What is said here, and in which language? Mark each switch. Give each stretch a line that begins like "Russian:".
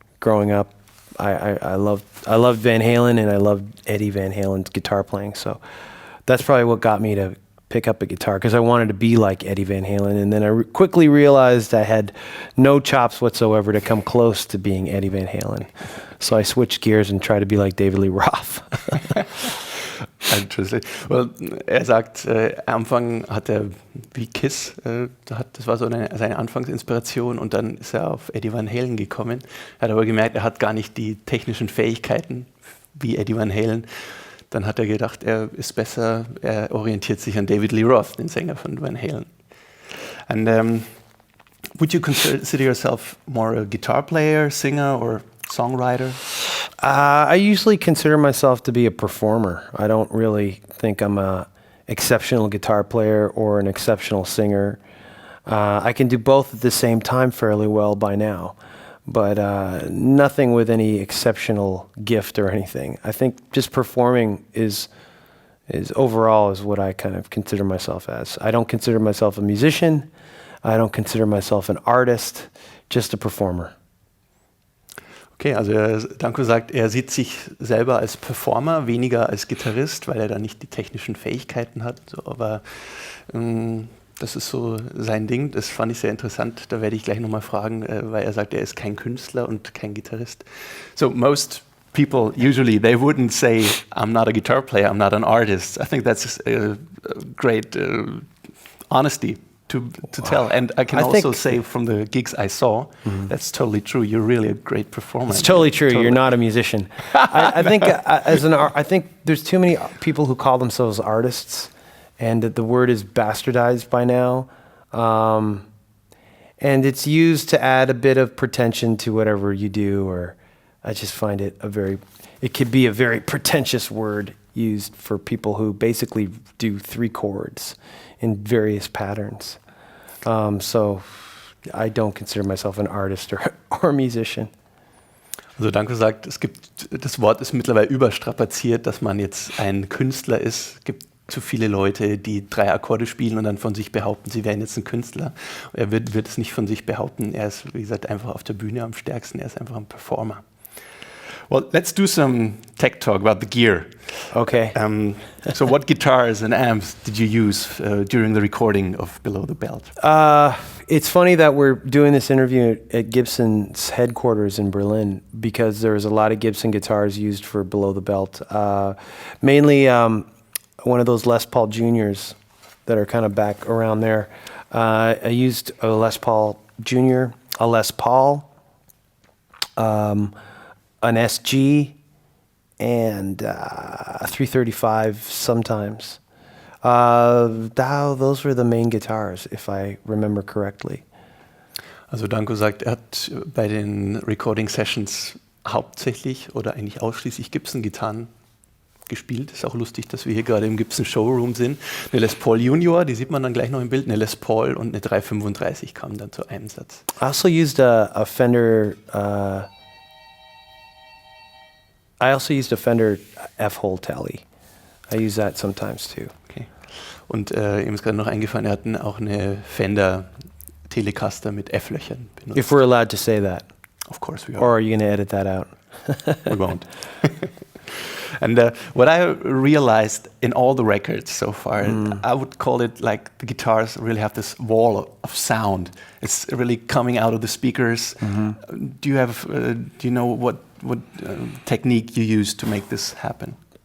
English: Growing up, I loved Van Halen, and I loved Eddie Van Halen's guitar playing. So that's probably what got me to pick up a guitar, because I wanted to be like Eddie Van Halen. And then I quickly realized I had no chops whatsoever to come close to being Eddie Van Halen. So I switched gears and tried to be like David Lee Roth. Interesting.
German: Well, er sagt, am Anfang hat er wie Kiss, das war so seine Anfangsinspiration, und dann ist er auf Eddie Van Halen gekommen. Er hat aber gemerkt, er hat gar nicht die technischen Fähigkeiten wie Eddie Van Halen. Dann hat er gedacht, er ist besser, er orientiert sich an David Lee Roth, den Sänger von Van Halen.
English: And would you consider yourself more a guitar player, singer, or songwriter? I usually consider myself to be a performer. I don't really think I'm an exceptional guitar player or an exceptional singer. I can do both at the same time fairly well by now, but nothing with any exceptional gift or anything. I think just performing is overall is what I kind of consider myself as. I don't consider myself a musician. I don't consider myself an artist, just a performer.
German: Okay, also Danko sagt, er sieht sich selber als Performer, weniger als Gitarrist, weil er da nicht die technischen Fähigkeiten hat. So, aber das ist so sein Ding. Das fand ich sehr interessant. Da werde ich gleich nochmal fragen, weil er sagt, er ist kein Künstler und kein Gitarrist.
English: So most people usually, they wouldn't say, I'm not a guitar player, I'm not an artist. I think that's a great honesty to tell. And I can also say from the gigs I saw, that's totally true. You're really a great performer. It's totally true. You're not a musician. I think I think there's too many people who call themselves artists, and that the word is bastardized by now. And it's used to add a bit of pretension to whatever you do, or I just find it it could be a very pretentious word used for people who basically do 3 chords in various patterns. So I don't consider myself an artist or a musician.
German: Also Danko sagt, das Wort ist mittlerweile überstrapaziert, dass man jetzt ein Künstler ist. Es gibt zu viele Leute, die 3 Akkorde spielen und dann von sich behaupten, sie wären jetzt ein Künstler. Er wird es nicht von sich behaupten. Er ist, wie gesagt, einfach auf der Bühne am stärksten. Er ist einfach ein Performer.
English: Well, let's do some tech talk about the gear. Okay. So what guitars and amps did you use during the recording of Below the Belt? It's funny that we're doing this interview at Gibson's headquarters in Berlin, because there's a lot of Gibson guitars used for Below the Belt. Mainly one of those Les Paul Juniors that are kind of back around there. I used a Les Paul Junior, a Les Paul, an SG, and a 335 sometimes. Those were the main guitars, if I remember correctly.
German: Also Danko sagt, er hat bei den Recording Sessions hauptsächlich oder eigentlich ausschließlich Gibson-Gitarren gespielt. Ist auch lustig, dass wir hier gerade im Gibson Showroom sind. Eine Les Paul Junior, die sieht man dann gleich noch im Bild, eine Les Paul und eine 335 kamen dann zu Einsatz.
English: I also used a Fender I also used a Fender F-hole Telly. I use that sometimes too. Okay.
German: Und ihm ist gerade noch eingefallen, er hat auch eine Fender Telecaster mit F-Löchern benutzt.
English: If we're allowed to say that. Of course we are. Or are you going to edit that out? We won't. And what I realized in all the records so far, I would call it like the guitars really have this wall of sound. It's really coming out of the speakers. Do you know what technique you use to make this happen?